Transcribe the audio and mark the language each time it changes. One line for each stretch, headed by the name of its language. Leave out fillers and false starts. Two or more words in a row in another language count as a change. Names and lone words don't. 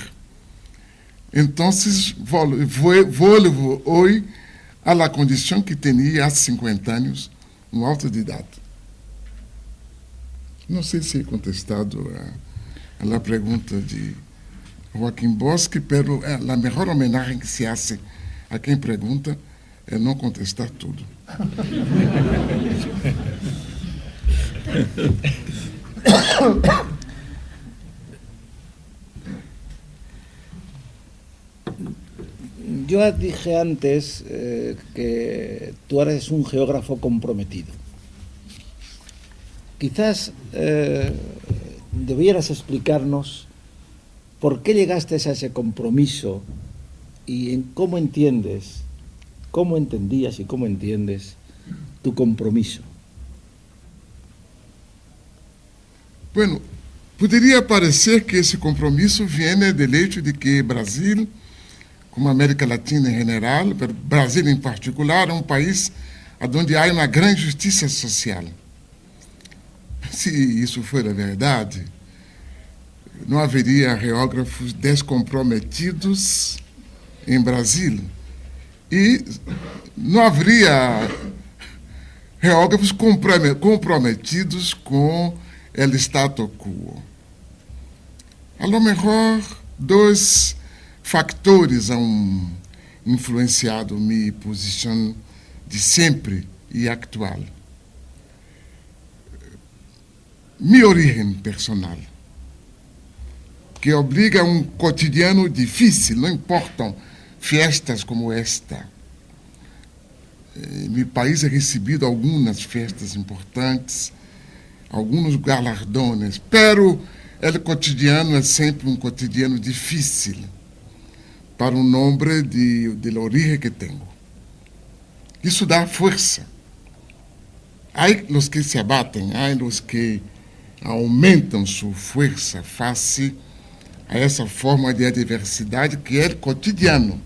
Portuguese: Então, volvo hoje à condição que tinha há 50 anos, um autodidata. Não sei se é contestado a pergunta de Joaquim Bosque, pero a melhor homenagem que se hace a quem pergunta é não contestar tudo.
Spanish: Yo dije antes que tú eres un geógrafo comprometido. Quizás debieras explicarnos por qué llegaste a ese compromiso y en cómo entendías y cómo entiendes tu compromiso. Bueno,
Portuguese: poderia parecer que esse compromisso vem do hecho de que Brasil, como a América Latina em geral, Brasil em particular, é um país onde há uma grande justiça social. Se isso for a verdade, não haveria geógrafos descomprometidos em Brasil e não haveria geógrafos comprometidos com o status quo.
Spanish: A lo mejor,
Portuguese: dois factores
Spanish: han influenciado
Portuguese: minha posição de sempre e atual. Minha origem personal, que obriga a um cotidiano difícil, não importam festas como esta. Meu país é recebido algumas festas importantes, alguns galardones, pero o cotidiano é sempre um cotidiano difícil para o nome de origem que tenho. Isso dá força. Há os que se abatem, há os que aumentam sua força face a essa forma de adversidade que é cotidiano.